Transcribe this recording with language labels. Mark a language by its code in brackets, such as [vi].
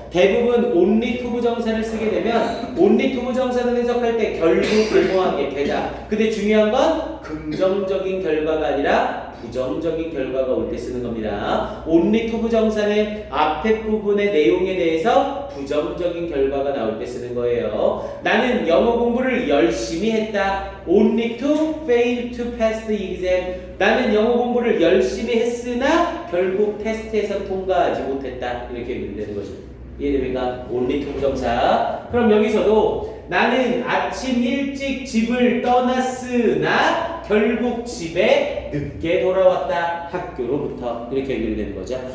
[ko] 대부분 only to 부정사를 쓰게 되면 only to 부정사를 해석할 때 결국 뭐뭐하게 되다. 근데 중요한 건 긍정적인 결과가 아니라 부정적인 결과가 올 때 쓰는 겁니다. only to 부정사는 앞에 부분의 내용에 대해서 부정적인 결과가 나올 때 쓰는 거예요. 나는 영어 공부를 열심히 했다. [en] only to fail to pass the exam. [ko] 나는 영어 공부를 열심히 했으나 결국 테스트에서 통과하지 못했다. 이렇게 얘기되는 거죠. 이해됩니까? only to 부정사. 그럼 여기서도 나는 아침 일찍 집을 떠났으나 결국 집에 늦게 돌아왔다. 학교로부터. 이렇게 연결되는 거죠.